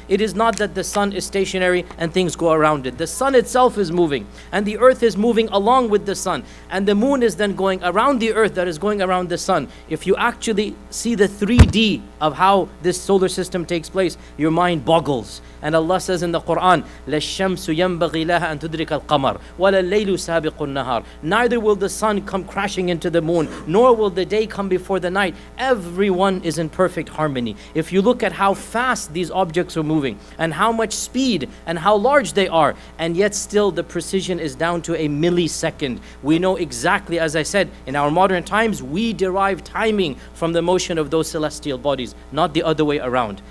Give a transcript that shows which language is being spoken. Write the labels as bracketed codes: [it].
[en] It is not that the sun is stationary and things go around it. The sun itself is moving, and the earth is moving along with the sun, and the moon is then going around the earth that is going around the sun. If you actually see the 3D of how this solar system takes place, your mind boggles. And Allah says in the Quran, [ar] لَلشَّمْسُ يَنْبَغِي لَهَا أَن تُدْرِكَ الْقَمَرِ وَلَا اللَّيْلُ سَابِقُ النَّهَارِ. [en] Neither will the sun come crashing into the moon, nor will the day come before the night. Everyone is in perfect harmony. If you look at how fast these objects are moving, and how much speed, and how large they are, and yet still the precision is down to a millisecond. We know exactly, as I said, in our modern times, we derive timing from the motion of those celestial bodies, not the other way around.